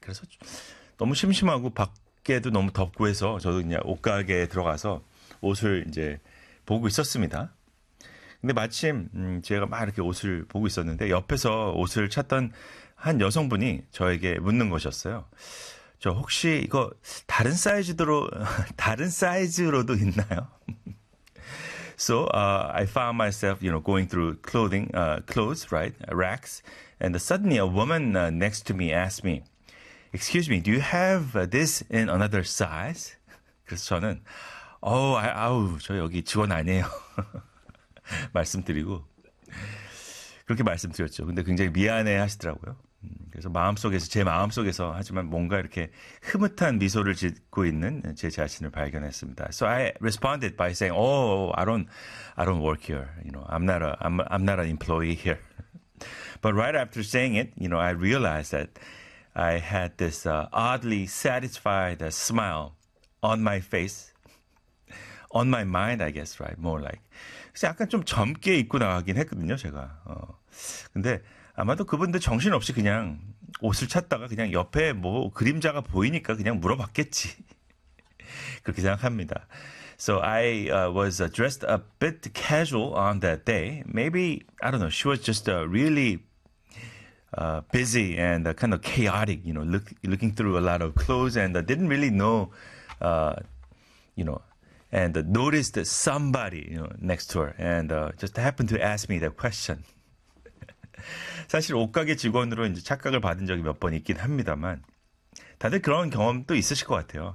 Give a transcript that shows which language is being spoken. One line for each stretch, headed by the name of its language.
Korean: 그래서 너무 심심하고 밖에도 너무 덥고 해서 저도 그냥 옷가게에 들어가서 옷을 이제 보고 있었습니다. 근데 마침 제가 막 이렇게 옷을 보고 있었는데 옆에서 옷을 찾던 한 여성분이 저에게 묻는 것이었어요. 저 혹시 이거 다른 사이즈로 다른 사이즈로도 있나요?
English: So I found myself, you know, going through clothing, clothes, right, racks, and suddenly a woman next to me asked me, "Excuse me, do you have this in another size?"
Korean: 그래서 저는 아우, 저 여기 직원 아니에요. 말씀드리고 그렇게 말씀드렸죠. 근데 굉장히 미안해 하시더라고요. 그래서 마음속에서 제 마음속에서 하지만 뭔가 이렇게 흐뭇한 미소를 짓고 있는 제 자신을 발견했습니다.
English: So I responded by saying, "Oh, I don't work here. You know, I'm not an employee here." But right after saying it, you know, I realized that I had this oddly satisfied smile on my face. On my mind, I guess, right? More like.
Korean: 그래서 약간 좀 젊게 입고 나가긴 했거든요, 제가. 근데 아마도 그분들 정신없이 그냥 옷을 찾다가 그냥 옆에 뭐 그림자가 보이니까 그냥 물어봤겠지. 그렇게 생각합니다.
English: So I was dressed a bit casual on that day. Maybe, I don't know, she was just really busy and kind of chaotic, you know, looking through a lot of clothes and didn't really know, you know, and noticed somebody, you know, next to her, and just happened to ask me that question.
Korean: 사실 옷가게 직원으로 이제 착각을 받은 적이 몇 번 있긴 합니다만, 다들 그런 경험도 있으실 것 같아요.